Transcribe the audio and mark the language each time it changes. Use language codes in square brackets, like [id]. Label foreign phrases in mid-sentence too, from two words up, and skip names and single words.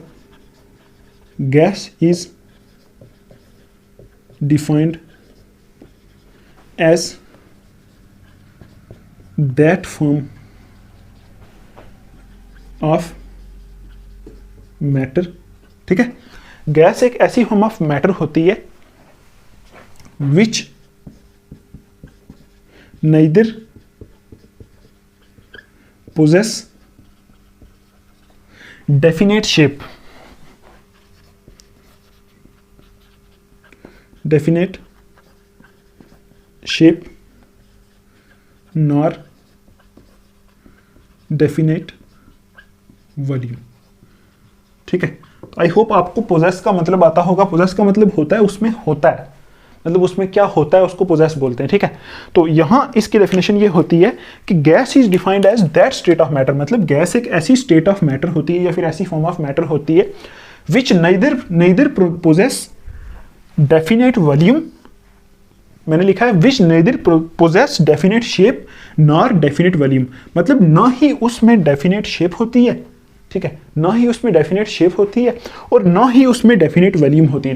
[en] Gas is defined as that form of matter. [hi] ठीक है, गैस एक ऐसी [en] form of matter [hi] होती है [en] which neither possess definite shape, definite shape nor definite volume. [hi] ठीक है, [en] I hope [hi] आपको पोजेस का मतलब आता होगा। पोजेस का मतलब होता है उसमें होता है, मतलब उसमें क्या होता है उसको पोजेस बोलते हैं। ठीक है, तो यहां इसकी डेफिनेशन ये होती है कि [en] Gas is defined as that state of matter, [hi] मतलब गैस एक ऐसी [en] state of matter [hi] होती है या फिर ऐसी [en] form of matter [hi] होती है [en] which neither possess definite volume, [hi] मैंने लिखा है [en] which neither possess definite shape nor definite volume, [hi] मतलब ना ही उसमें [en] definite shape [hi] होती है, ठीक है, ना ही उसमें [en] definite shape [hi] होती है और ना ही उसमें [en] definite volume [hi] होती है।